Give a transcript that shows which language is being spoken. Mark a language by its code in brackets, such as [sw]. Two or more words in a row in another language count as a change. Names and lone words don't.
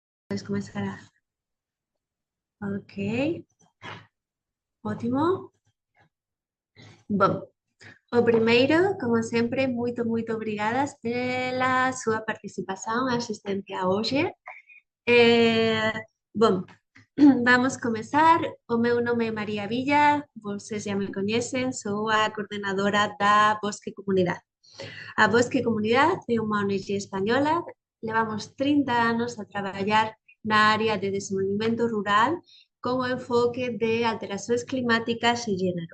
[es] Puedes comenzar [pt] Ok, ótimo. [gl] Bom, o primeiro, como sempre, [pt] muito obrigadas pela [gl] súa participación e asistencia hoxe. Eh, bom, vamos comezar. O meu nome é María Villa, [pt] vocês já [gl] me coñecen, sou a coordenadora da Bosque Comunidade. A Bosque Comunidade é unha ONG española, levamos 30 anos a traballar na área de desenvolvimento rural con o enfoque de [pt] alterações climáticas [gl] e género.